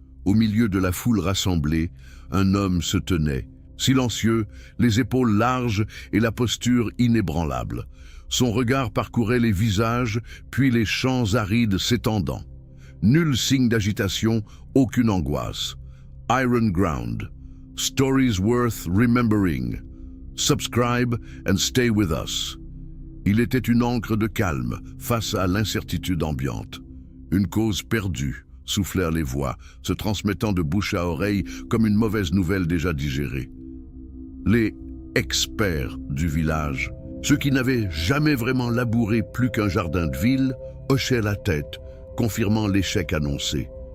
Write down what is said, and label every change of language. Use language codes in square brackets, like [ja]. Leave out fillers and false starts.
[fr] Au milieu de la foule rassemblée, un homme se tenait, silencieux, les épaules larges et la posture inébranlable. Son regard parcourait les visages, puis les champs arides s'étendant. Nul signe d'agitation, aucune angoisse. [en] Iron Ground. Stories worth remembering. Subscribe and stay with us. [fr] Il était une ancre de calme face à l'incertitude ambiante. Une cause perdue, soufflèrent les voix, se transmettant de bouche à oreille comme une mauvaise nouvelle déjà digérée. Les experts du village, ceux qui n'avaient jamais vraiment labouré plus qu'un jardin de ville, hochaient la tête, confirmant l'échec annoncé.